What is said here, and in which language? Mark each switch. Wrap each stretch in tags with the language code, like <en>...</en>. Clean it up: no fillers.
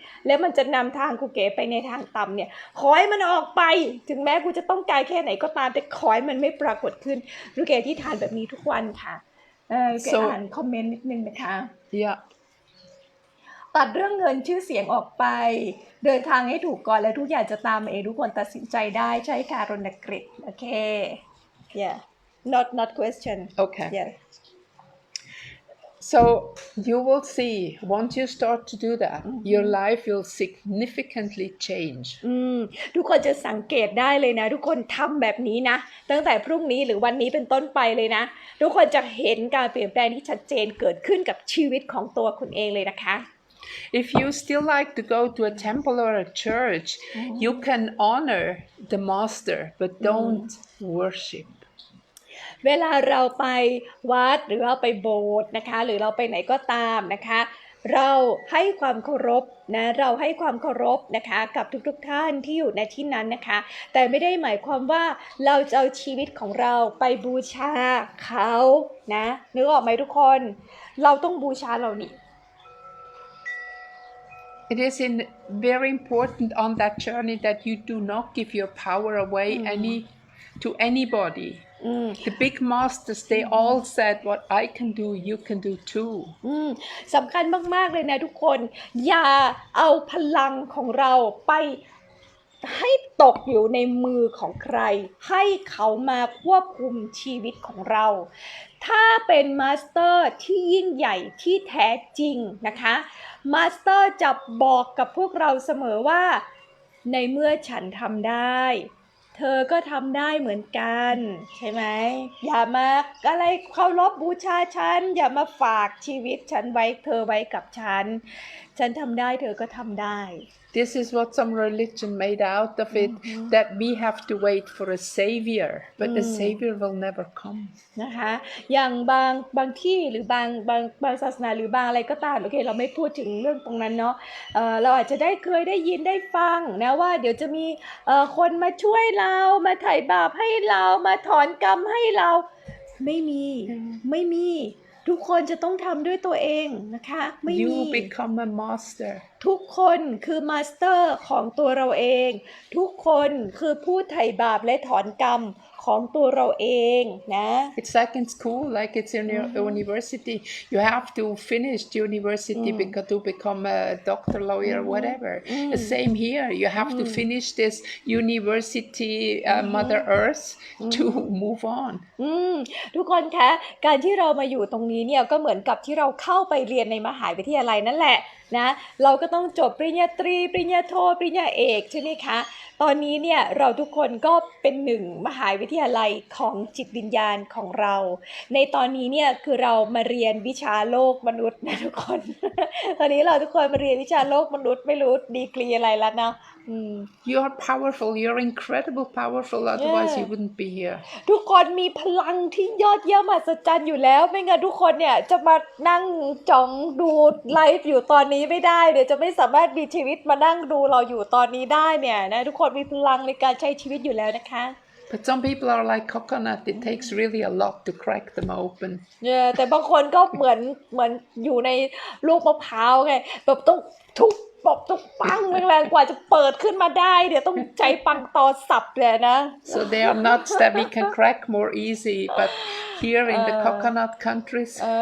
<th>แล้วมันจะนำทางครูเก๋ไปในทางต่ำเนี่ยขอให้มันออกไปถึงแม้กูจะต้องการแค่ไหนก็ตามแต่ขอให้มันไม่ปรากฏขึ้นครูเก๋อธิษฐานแบบนี้ทุกวันค่ะเก๋อ่านคอมเมนต์นิดนึงนะคะ</th> <en>Yeah</en> <th>ตัดเรื่องเงินชื่อเสียงออกไปเดินทางให้ถูกก่อนแล้วทุกอย่างจะตามมาเองทุกคนตัดสินใจได้ใช่ค่ะรณกฤษโอเค</th> <en>yeah not question okay yeah so you will see once you start to do that your life will significantly change</en> <th>ทุกคนจะสังเกตได้เลยนะทุกคนทำแบบนี้นะตั้งแต่พรุ่งนี้หรือวันนี้เป็นต้นไปเลยนะทุกคนจะเห็นการเปลี่ยนแปลงที่ชัดเจนเกิดขึ้นกับชีวิตของตัวคุณเองเลยนะคะ</th> <en>If you still like to go to a temple or a church, you can honor the master, but don't worship.</en> <th>เวลาเราไปวัดหรือเราไปโบสถ์นะคะหรือเราไปไหนก็ตามนะคะเราให้ความเคารพนะเราให้ความเคารพนะคะกับทุกท่านที่อยู่ในที่นั้นนะคะแต่ไม่ได้หมายความว่าเราจะเอาชีวิตของเราไปบูชาเขานะนึกออกไหมทุกคนเราต้องบูชาเรานี่</th> <en>It is very important on that journey that you do not give your power away to anybody. The big masters, they all said, what I can do, you can do too.</en> <th>สำคัญมากๆเลยนะทุกคนอย่าเอาพลังของเราไปให้ตกอยู่ในมือของใครให้เขามาควบคุมชีวิตของเราถ้าเป็นมาสเตอร์ที่ยิ่งใหญ่ที่แท้จริงนะคะมาสเตอร์จะบอกกับพวกเราเสมอว่า ในเมื่อฉันทำได้เธอก็ทำได้เหมือนกันใช่ไหมอย่ามาอะไรเคารพบูชาฉันอย่ามาฝากชีวิตฉันไว้เธอไว้กับฉันทำได้เธอก็ทำได้</th> <en>This is what some religion made out of it, that we have to wait for a savior, but the savior will never come.</en> <th>นะคะอย่างบางที่หรือบางศาสนาหรือบางอะไรก็ตามโอเคเราไม่พูดถึงเรื่องตรงนั้นเนาะเราอาจจะเคยได้ยินได้ฟังนะว่าเดี๋ยวจะมีคนมาช่วยเรามาไถ่บาปให้เรามาถอนกรรมให้เราไม่มีทุกคนจะต้องทำด้วยตัวเองนะคะไม่มี</th> <en>You become a master.</en> <th>ทุกคนคือมาสเตอร์ของตัวเราเองทุกคนคือผู้ไถ่บาปและถอนกรรมของตัวเราเองนะ</th> <en>It's like in school, like it's in your university. You have to finish the university to become a doctor, lawyer, whatever. The same here. You have to finish this university, Mother Earth, to move on.</en> <th>ทุกคนคะการที่เรามาอยู่ตรงนี้เนี่ยก็เหมือนกับที่เราเข้าไปเรียนในมหาวิทยาลัยนั่นแหละนะเราก็ต้องจบปริญญาตรีปริญญาโทปริญญาเอกใช่ไหมคะตอนนี้เนี่ยเราทุกคนก็เป็นหนึ่งมหาวิทยาลัยของจิตวิญญาณของเราในตอนนี้เนี่ยคือเรามาเรียนวิชาโลกมนุษย์นะทุกคน ตอนนี้เราทุกคนมาเรียนวิชาโลกมนุษย์ไม่รู้ดีกรีอะไรแล้วนะ</th> <en>You are powerful. You're incredible powerful. Otherwise, you wouldn't be here.</en> <th>ทุกคนมีพลังที่ยอดเยี่ยมมหัศจรรย์อยู่แล้วไม่งั้นทุกคนเนี่ยจะมานั่งจ้องดูไลฟ์อยู่ตอนนี้ไม่ได้เดี๋ยวจะไม่สามารถมีชีวิตมานั่งดูเราอยู่ตอนนี้ได้เนี่ยนะทุกคนมีพลังในการใช้ชีวิตอยู่แล้วนะคะ</th> <en>But some people are like coconut. It takes really a lot to crack them open.</en> <th>แต่บางคนก็เหมือนอยู่ในลูกมะพร้าวไงแบบต้องทุบแบบต้องปังแรงๆกว่าจะเปิดขึ้นมาได้เดี๋ยวต้องใจปังตอสับเลยนะ</th> <en>So they are nuts that we can crack more easy. But here in the coconut countries.</en>